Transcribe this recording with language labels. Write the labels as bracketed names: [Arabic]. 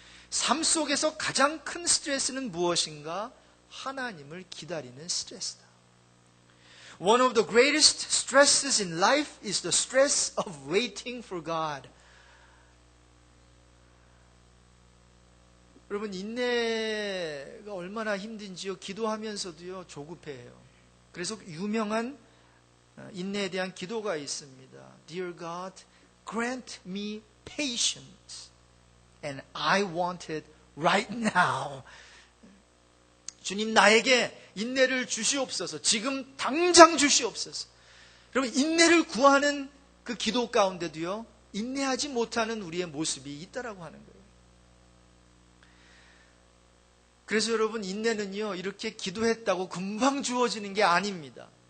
[Korean] 삶 속에서 가장 큰 스트레스는 무엇인가? 하나님을 기다리는 스트레스다. [English] One of the greatest stresses in life is the stress of waiting for God. [Korean] 여러분, 인내가 얼마나 힘든지요. 기도하면서도요, 조급해해요. 그래서 유명한 인내에 대한 기도가 있습니다. [English] Dear God, grant me patience, and I want it right now. [Korean] 주님, 나에게 인내를 주시옵소서. 지금 당장 주시옵소서. 여러분, 인내를 구하는 그 기도 가운데도요, 인내하지 못하는 우리의 모습이 있다라고 하는 거예요. 그래서 여러분, 인내는요, 이렇게 기도했다고 금방 주어지는 게 아닙니다.